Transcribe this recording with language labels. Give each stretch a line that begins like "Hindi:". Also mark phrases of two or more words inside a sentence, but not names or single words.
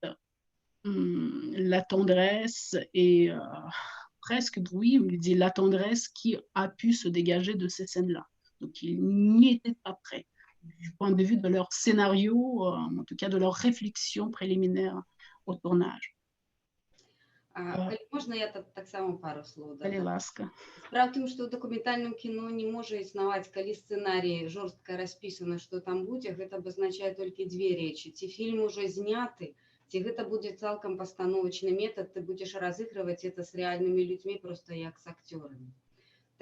French: La tendresse et presque, oui, il dit la tendresse qui a pu se dégager de ces scènes-là. Donc, ils n'y étaient pas prêts. Du point de vue de leur scénario, en tout cas de leur réflexion préliminaire au tournage.
Belarusian: Можна я таксама пару слоў дадам? Калі ласка. Справа ў тым, што ў дакументальным кіно не можа існаваць, калі сцэнарій жорстка распісана, што там будзе, гэта абазначае толькі две рэчы. Ці фільм ужо зняты, ці гэта будзе цалкам пастановачны метад, ты будзеш разыгрываць это з рэальнымі людзьмі, проста як з акцёрамі.